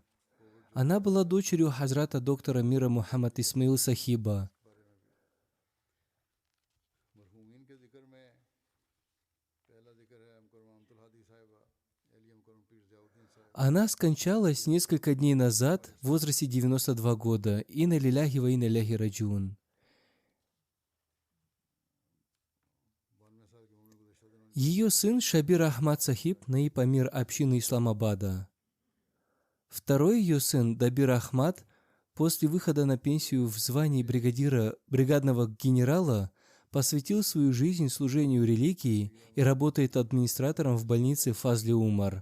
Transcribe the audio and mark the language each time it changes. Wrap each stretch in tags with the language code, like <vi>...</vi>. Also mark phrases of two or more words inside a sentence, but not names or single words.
<ru>Она была дочерью хазрата доктора мира Мухаммад Исмаил Сахиба. Она скончалась несколько дней назад в возрасте 92 года.</ru> <ar>إنا لله وإنا إليه راجعون.</ar> <ru>Ее сын Шабир Ахмад Сахиб,</ru> <ur>نائب امیر</ur> <ru>общины Исламабада. Второй ее сын, Дабир Ахмад, после выхода на пенсию в звании бригадного генерала, посвятил свою жизнь служению религии и работает администратором в больнице Фазли Умар.</ru>